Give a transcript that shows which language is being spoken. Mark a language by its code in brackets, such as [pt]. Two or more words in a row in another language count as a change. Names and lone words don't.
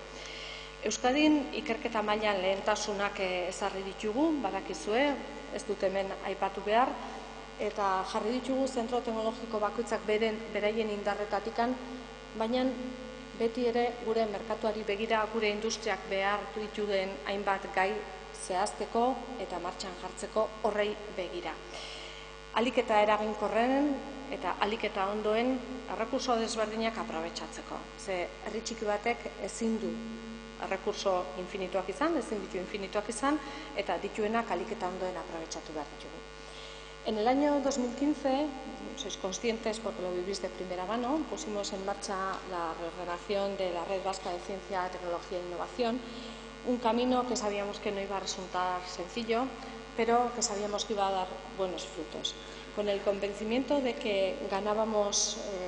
[eu] Euskadin ikerketa mailan lehentasunak ezarri ditugu, badakizue, ez dut hemen aipatu behar, eta jarri ditugu zentro teknologiko bakoitzak beraien indarretatikan, baina beti ere gure merkatuari begira, gure industriak behar dituen hainbat gai zehazteko eta martxan jartzeko horrei begira. Alik eta eraginkorren eta alik eta ondoen errekurso desberdinak aprobetxatzeko. Ze herri txiki batek ezin du errekurso infinituak izan, ezin ditu infinituak izan, eta dituenak alik eta ondoen aprobetxatu behar ditugu. [es] En el año 2015, sois conscientes porque lo vivís de primera mano, pusimos en marcha la reordenación de la Red Vasca de Ciencia, Tecnología e Innovación, un camino que sabíamos que no iba a resultar sencillo, pero que sabíamos que iba a dar buenos frutos, con el convencimiento de que ganábamos